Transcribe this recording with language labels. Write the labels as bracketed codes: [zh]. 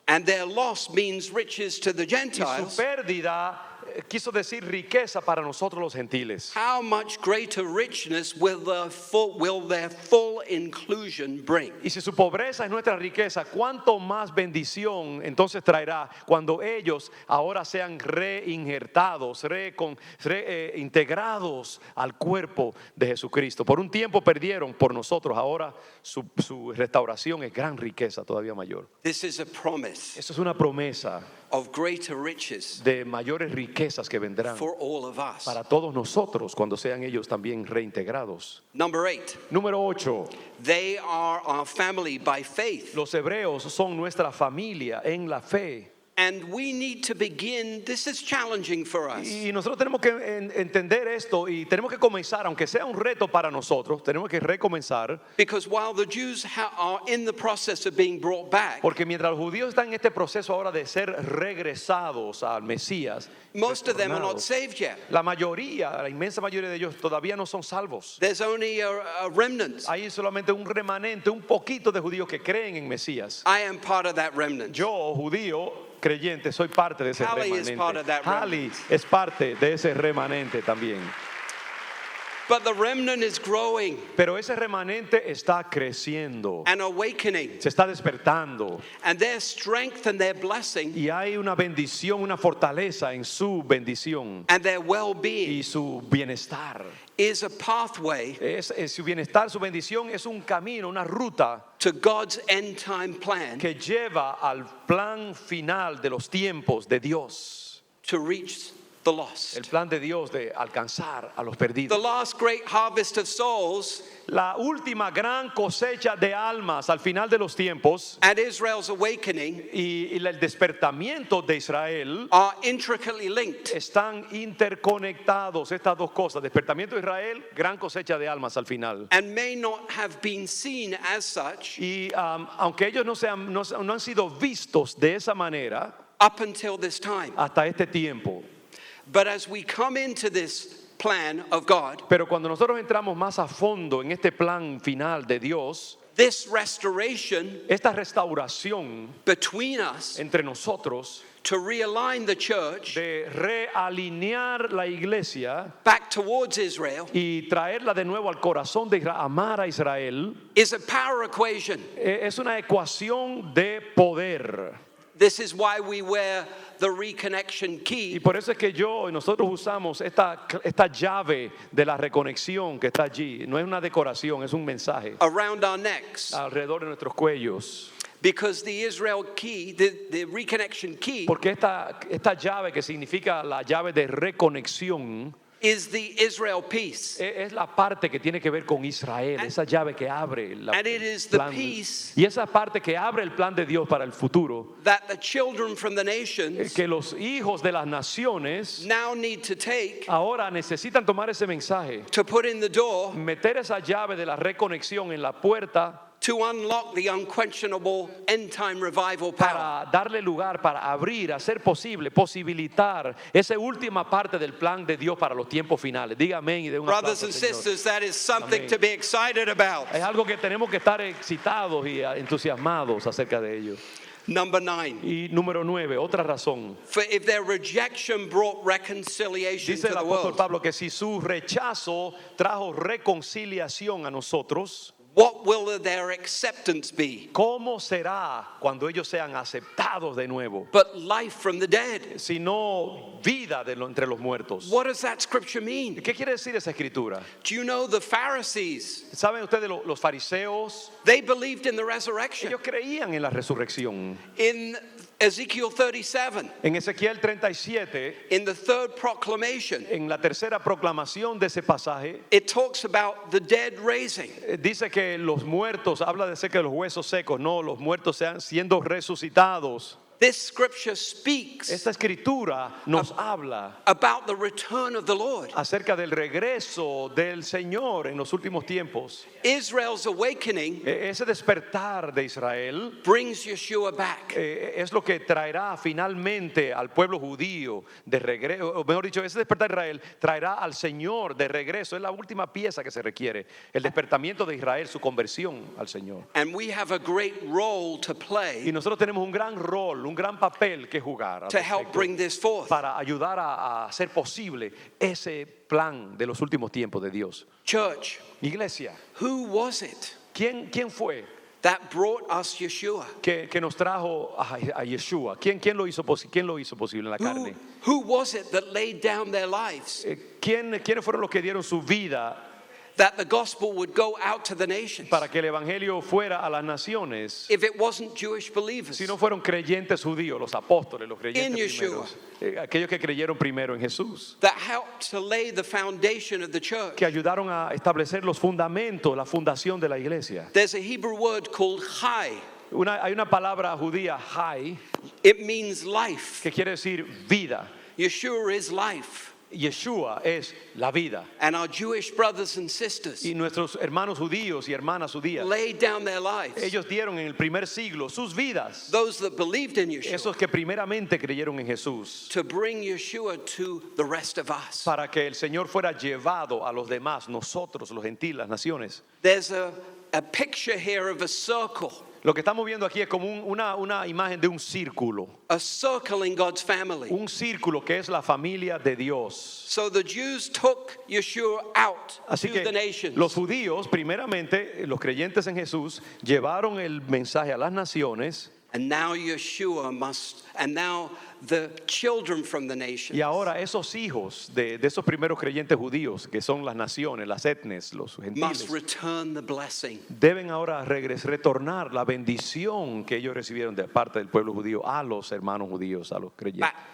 [en] and their loss means riches to the [es] Y su [en] Gentiles, [es] pérdida quiso decir riqueza para nosotros los gentiles. [en] how much greater richness will their full inclusion bring? [es] Y si su pobreza es nuestra riqueza, ¿cuánto más bendición entonces traerá cuando ellos ahora sean reinjertados, integrados al cuerpo de Jesucristo? Por un tiempo perdieron por nosotros, ahora su restauración es gran riqueza, todavía mayor. [en] This is a promise [es] Eso es una promesa [en] of greater riches [es] de mayores riquezas que vendrán [en] for all of us. [es] para todos nosotros cuando sean ellos también reintegrados. [en] Number 8, [es] Número 8. [en] they are our family by faith. [es] Los hebreos son nuestra familia en la fe. [en] And we need to begin, this is challenging for us. [es] Y nosotros tenemos que entender esto y tenemos que comenzar, aunque sea un reto para nosotros, tenemos que recomenzar, [en] Because while the Jews are in the process of being brought back, [es] porque mientras los judíos están en este proceso ahora de ser regresados al Mesías, [en] most of them are not [es] retornados, [en] saved yet. [es] la mayoría, la inmensa mayoría de ellos todavía no son salvos. [en] There's only a remnant. [es] Hay solamente un remanente, un poquito de judíos que creen en Mesías. [en] I am part of that remnant. [es] Yo, judío creyente, soy parte de ese [en] Hallie is part of that [es] Hallie es parte de ese remanente también. [en] But the remnant is growing [es] Pero ese remanente está creciendo, [en] and awakening, [es] se está despertando [en] and their strength and their blessing [es] y hay una bendición, una fortaleza en su bendición [en] and their well-being [es] y su bienestar. [en] is a pathway [es] Es su bienestar, su bendición es un camino, una ruta [en] to God's end time plan [es] que lleva al plan final de los tiempos de Dios. [en] to reach the lost. [es] El plan de Dios de alcanzar a los [en] The [es] perdidos. [en] last great harvest of souls [es] La última gran cosecha de almas al final de los tiempos [en] and Israel's awakening [es] y el despertamiento de Israel [en] are intricately linked. [es] están interconectados, estas dos cosas, despertamiento de Israel, gran cosecha de almas al final. [en] And may not have been seen as such [es] Y aunque ellos no han sido vistos de esa manera [en] up until this time. [es] hasta este tiempo, [en] But as we come into this plan of God, [es] pero cuando nosotros entramos más a fondo en este plan final de Dios, [en] this restoration [es] esta restauración [en] between us [es] entre nosotros [en] to realign the church [es] de realinear la iglesia [en] back towards Israel [es] y traerla de nuevo al corazón de Israel, amar a Israel, [en] is a power equation. [es] es una ecuación de poder. [en] This is why we wear the reconnection [es] Y [en] key [es] por eso es que nosotros usamos esta llave de la reconexión que está allí. No es una decoración, es un mensaje [en] around our necks. [es] alrededor de nuestros cuellos. [en] Because the Israel key, the reconnection key, [es] Porque esta llave que significa la llave de reconexión [en] is the Israel peace. [es] es la parte que tiene que ver con Israel, esa llave que abre [en] And it is the peace [es] y esa parte que abre el plan de Dios para el futuro, [en] that the children from the nations [es] que los hijos de las naciones [en] now need to take [es] ahora necesitan tomar ese mensaje, [en] to put in the door [es] meter esa llave de la reconexión en la puerta [en] to unlock the unquestionable end time revival power. [es] para darle lugar, para abrir, hacer posibilitar esa última parte del plan de Dios para los tiempos finales. Diga amén y de un [en] Brothers [es] aplauso, [en] and [es] Señor. [en] sisters, that is something [es] Amén. [en] to be excited about. [es] Es algo que tenemos que estar excitados y entusiasmados acerca de ello. [en] Number 9. [es] Y número 9, otra razón. [en] For if their rejection brought reconciliation [es] Dice [en] to [es] el [en] the [es] apóstol [en] world, [es] Pablo que si su rechazo trajo reconciliación a nosotros, [en] What will their acceptance be? [es] ¿Cómo será cuando ellos sean aceptados de nuevo? [en] But life from the dead. [es] Sino vida entre los muertos. [en] What does that scripture mean? [es] ¿Qué quiere decir esa escritura? [en] Do you know the Pharisees? [es] ¿Saben ustedes los fariseos? [en] They believed in the resurrection. [es] Ellos creían en la resurrección. [en] In Ezekiel 37, [es] En Ezequiel 37, [en] in the third proclamation, [es] en la tercera proclamación de ese pasaje, [en] it talks about the dead raising. [es] dice que los muertos, habla de cerca de los huesos secos, no, los muertos sean siendo resucitados. [en] This scripture speaks [es] Esta escritura nos habla [en] about the return of the Lord. [es] acerca del regreso del Señor en los últimos tiempos. [en] Israel's awakening [es] Ese despertar de Israel [en] brings Yeshua back. [es] es lo que traerá finalmente al pueblo judío de regreso, o mejor dicho, ese despertar de Israel traerá al Señor de regreso. Es la última pieza que se requiere, el despertamiento de Israel, su conversión al Señor. [en] And we have a great role to [es] Y [en] play [es] nosotros tenemos un gran rol, un gran papel que jugar al [en] to help [es] respecto, [en] bring this forth. [es] para ayudar a hacer posible ese plan de los últimos tiempos de Dios. [en] Church, [es] Iglesia, [en] who was it [es] ¿quién fue [en] that brought us Yeshua? [es] que nos trajo a Yeshua? ¿Quién lo hizo posible en la carne? [en] Who was it that laid down their lives [es] ¿Quiénes fueron los que dieron su vida [en] that the gospel would go out to the nations? [es] para que el evangelio fuera a las naciones? [en] If it wasn't Jewish believers, [es] Si no fueron creyentes judíos, los apóstoles, los creyentes [en] In Yeshua. [es] primeros, aquellos que creyeron primero en Jesús, [en] that helped to lay the foundation of the church. [es] que ayudaron a establecer los fundamentos, la fundación de la iglesia. [en] There's a Hebrew word called chai. [es] Hay una palabra judía, hay, [en] It means life. [es] que quiere decir vida. [en] Yeshua is life. [es] Yeshua es la vida. [en] And our Jewish brothers and sisters [es] Y nuestros hermanos judíos y hermanas judías, [en] laid down their lives. [es] ellos dieron en el primer siglo sus vidas. [en] Those that believed in Yeshua, [es] Esos que primeramente creyeron en Jesús, [en] to bring Yeshua to the rest of us. [es] para que el Señor fuera llevado a los demás, nosotros, los gentiles, las naciones. [en] There's a picture here of a circle. [es] Lo que estamos viendo aquí es como una imagen de un círculo. [en] A circle in God's family. [es] Un círculo que es la familia de Dios. [en] So the Jews took Yeshua out [es] Así [en] to [es] que [en] the nations. [es] los judíos, primeramente, los creyentes en Jesús, llevaron el mensaje a las naciones. [en] And now Yeshua must, and now the children from the nations [es] Y ahora esos hijos de esos primeros creyentes judíos, que son las naciones, las etnias, los [en] must [es] gentiles, [en] return the blessing. [es] deben ahora retornar la bendición que ellos recibieron de parte del pueblo judío a los hermanos judíos, a los creyentes.